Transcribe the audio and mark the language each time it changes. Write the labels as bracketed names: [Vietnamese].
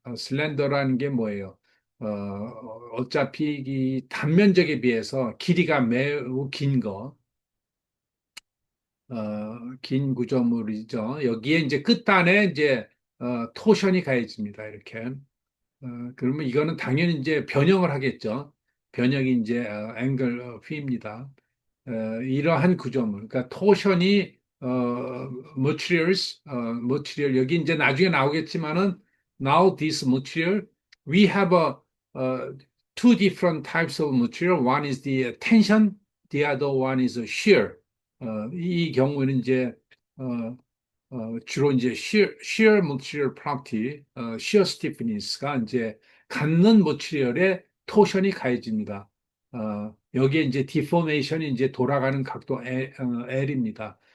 [Korean] 슬렌더라는 게 뭐예요? 어차피 이 단면적에 비해서 길이가 매우 긴 거, 긴 구조물이죠. 여기에 이제 끝단에 이제 토션이 가해집니다. 이렇게. 그러면 이거는 당연히 이제 변형을 하겠죠. 변형이 이제 앵글 P입니다. 이러한 구조물, 그러니까 토션이 material 여기 이제 나중에 나오겠지만은 [English] now this material we have two different types of material. One is the tension, the other one is shear. [Korean] 이 경우에는 이제 어, 주로 이제 shear material property, shear stiffness가 이제 갖는 머티리얼에 토션이 가해집니다. 여기에 이제 deformation이 이제 돌아가는 각도 L입니다.